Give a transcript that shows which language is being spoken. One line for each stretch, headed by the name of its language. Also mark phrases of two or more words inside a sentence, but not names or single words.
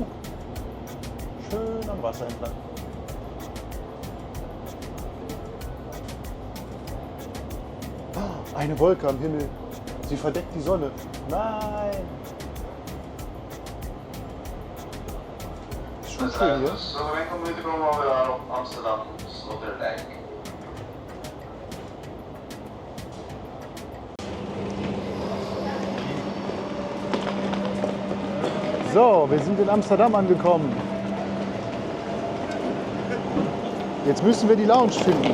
German: Schön am Wasser entlang. Ah, eine Wolke am Himmel. Sie verdeckt die Sonne. Nein! Ist schon schön hier.
Dutch: So enkel minuten komen we alweer aan op Amsterdam Sloterdijk.
German: So, wir sind in Amsterdam angekommen. Jetzt müssen wir die Lounge finden.